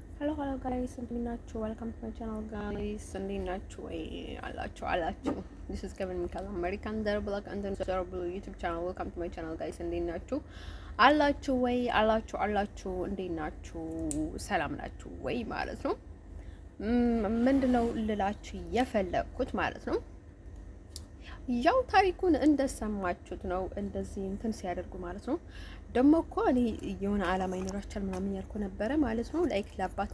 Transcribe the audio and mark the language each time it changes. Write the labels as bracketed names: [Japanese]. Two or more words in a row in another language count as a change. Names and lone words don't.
[English] hello guys, [Amharic] እንዴት ናችሁ? [English] welcome to my channel guys. [Amharic] እንዴት ናችሁ? ወይ አላችሁ [English] this is Kevin Mikal American there black and then terrible YouTube channel. welcome to my channel guys. [Amharic] እንዴት ናችሁ? አላችሁ ወይ አላችሁ እንዴት ናችሁ? ሰላም ናችሁ ወይ ማለት ነው። ምንድነው ልላችሁ የፈለኩት ማለት ነው። ያው ታሪኩን እንደሰማችሁት ነው። እንደዚህ እንትን ሲያደርጉ ማለት ነው። ደግሞ እኮ እኔ የሆነ አላማ ይኖራቸዋል ምናምን ያልኩ ነበረ ማለት ነው። ላይክ ለአባት